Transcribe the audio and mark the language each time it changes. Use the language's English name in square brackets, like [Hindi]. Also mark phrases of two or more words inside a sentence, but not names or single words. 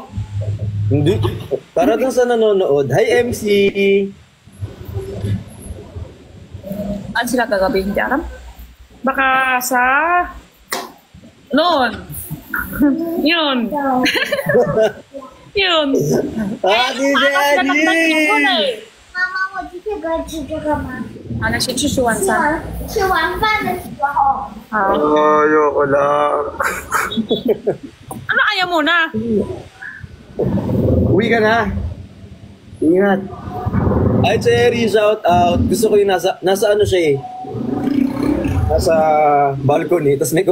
[Filipino] Hindi. Para dun sa nanonood. Hi, MC! Ano sila kagabi? Hindi alam? Baka sa... Noon. Yun. Yun. Ate Jenny! [Chinese] 妈妈，我今天可以吃这个吗？ [Filipino] Ano siya? [Chinese] 吃晚餐。吃完饭的时候。 [Filipino] Ayoko lang. Ano ayaw mo na? Uwi ka na. Ingat. [English] Hi, Cherry. Shout out. [Filipino] Gusto ko yung nasa ano siya eh. nasa balcony, tapos may